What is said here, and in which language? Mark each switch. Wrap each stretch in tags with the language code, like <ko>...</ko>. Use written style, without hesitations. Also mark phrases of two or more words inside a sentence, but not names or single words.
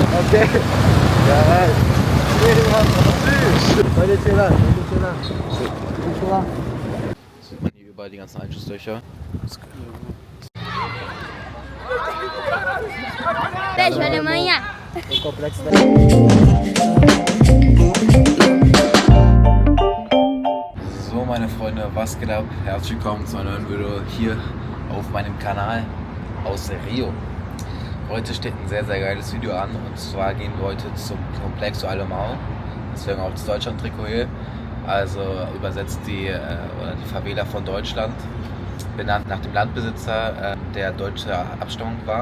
<pt>Ok. Caralho. E aí, rapaz? Pode atirar, pode atirar. Vamos lá.</pt> <de>Sieht man hier überall die ganzen Einschusslöcher.</de> <pt>Beijo, Alemanha! O complexo da...</pt> <de>So, meine Freunde, was geht ab? Herzlich willkommen zu einem neuen Video hier auf meinem Kanal aus Rio. Heute steht ein sehr, sehr geiles Video an, und zwar gehen wir heute zum Complexo Alemão, deswegen auch das Deutschland-Trikot hier, also übersetzt die Favela von Deutschland, benannt nach dem Landbesitzer, der deutscher Abstammung war.</de>